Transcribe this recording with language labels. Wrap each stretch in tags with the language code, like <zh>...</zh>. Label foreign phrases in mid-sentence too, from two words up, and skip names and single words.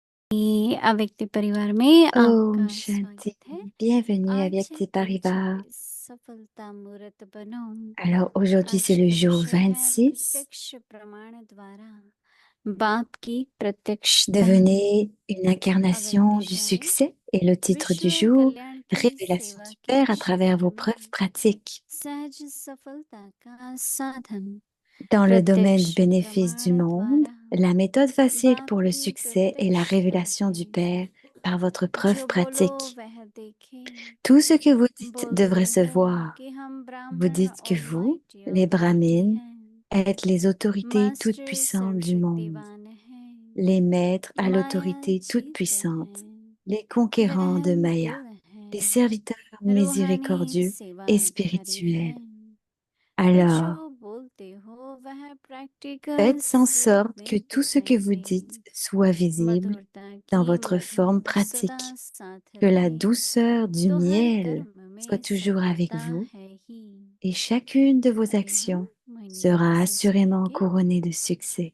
<hi>अव्यक्ति परिवार में Om आपका Shanti. स्वागत है।</hi> <fr>Bienvenue à</fr> <hi>आज Vyakti है Parivar. 26 सफलता मूर्त बनो।</hi> <fr>Alors aujourd'hui c'est</fr> <hi>आज</hi> <fr>le</fr> <hi>का</hi> <fr>jour</fr> <hi>विषय है</hi> <fr>26.</fr> <hi>प्रत्यक्ष प्रमाण द्वारा बाप की प्रत्यक्षता।</hi> <fr>Devenez une incarnation du</fr> <hi>अवैधशाली</hi> <fr>succès et le titre du</fr> <hi>विश्व</hi> <fr>jour,</fr> <hi>कल्याण की</hi> <fr>Révélation</fr> <hi>सेवा</hi> <fr>du</fr> <hi>के</hi> <fr>Père à travers</fr> <hi>क्षेत्र</hi> <fr>vos</fr> <hi>में</hi> <fr>preuves pratiques.</fr> <hi>सहज सफलता का साधन</hi> <fr>Dans le domaine du</fr> <hi>प्रत्यक्ष</hi> <fr>bénéfice du</fr> <hi>प्रमाण</hi> <fr>monde,</fr> <hi>द्वारा</hi> <fr>la méthode facile</fr> <hi>बाप</hi> <fr>pour le</fr> <hi>की</hi> <fr>succès est la</fr> <hi>प्रत्यक्षता</hi> <fr>révélation du</fr> <hi>है।</hi> <fr>Père par votre preuve</fr> <hi>जो बोलो</hi> <fr>pratique.</fr> <hi>वह देखे,</hi> <fr>Tout ce que vous dites devrait</fr> <hi>बोलते</hi> <fr>se</fr> <hi>हैं</hi> <fr>voir.</fr> <hi>कि हम</hi> <fr>Vous</fr> <hi>ब्राह्मण</hi> <fr>dites que vous,</fr> <hi>ऑलमाइटी</hi> <fr>les</fr> <hi>ऑथोरिटी</hi> <fr>Brahmins,</fr> <hi>हैं,</hi> <fr>êtes les autorités</fr> <hi>मास्टर</hi> <fr>toutes-puissantes du monde,</fr> <hi>सर्वशक्तिवान हैं,</hi> <fr>les maîtres à</fr> <hi>माया</hi> <fr>l'autorité</fr> <hi>जीत</hi> <fr>toute-puissante,</fr> <hi>हैं,</hi> <fr>les conquérants de</fr> <hi>रहम</hi> <fr>Maya,</fr> <hi>दिल</hi> <fr>les</fr> <hi>हैं,</hi> <fr>serviteurs</fr> <hi>रूहानी</hi> <fr>miséricordieux et</fr> <hi>सेवाधारी</hi> <fr>spirituels.</fr> <hi>हैं।</hi> <fr>Alors,</fr> <hi>जो बोलते हो वह प्रैक्टिकल</hi> <fr>faites en sorte</fr> <hi>में</hi> <fr>que tout ce que vous</fr> <hi>दिखाई</hi> <fr>dites</fr> <hi>दे,</hi> <fr>soit visible</fr> <hi>मधुरता</hi> <fr>dans</fr> <hi>की</hi> <fr>votre forme</fr> <hi>मधुर सदा</hi> <fr>pratique,</fr> <hi>साथ</hi> <fr>que la</fr> <hi>रहे,</hi> <fr>douceur du</fr> <hi>तो हर</hi> <fr>miel</fr> <hi>कर्म</hi> <fr>soit</fr> <hi>में</hi> <fr>toujours avec</fr> <hi>सफलता</hi> <fr>vous</fr> <hi>है ही।</hi> <fr>et chacune de vos</fr> <hi>अभी हम</hi> <fr>actions</fr> <hi>मोहिनी दीदी</hi> <fr>sera</fr> <hi>से</hi> <fr>assurément</fr> <hi>सुनेंगे।</hi> <fr>couronnée de succès.</fr>